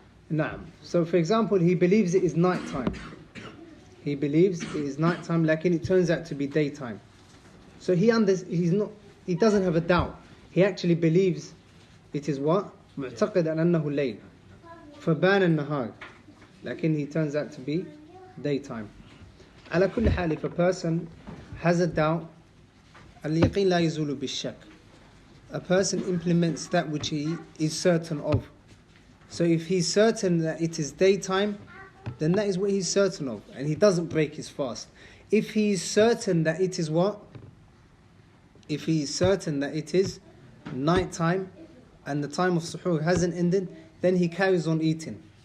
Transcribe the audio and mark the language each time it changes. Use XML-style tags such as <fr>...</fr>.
<en>Naam. So for example, he believes it is night time. He believes it is night time, like it turns out to be daytime. So he doesn't have a doubt. He actually believes it is what?</en> <ar>معتقد أنه الليل. فبان النهار.</ar> <en>لكن he turns out to be daytime.</en> <ar>على كل حال,</ar> <en>if a person has a doubt,</en> <ar>اليقين لا يزول بالشك.</ar> <en>A person implements that which he is certain of. So if he's certain that it is daytime, then that is what he's certain of, and he doesn't break his fast. If he is certain that it is what? If he is certain that it is night time and the time of suhoor hasn't ended, then he carries on eating.</en>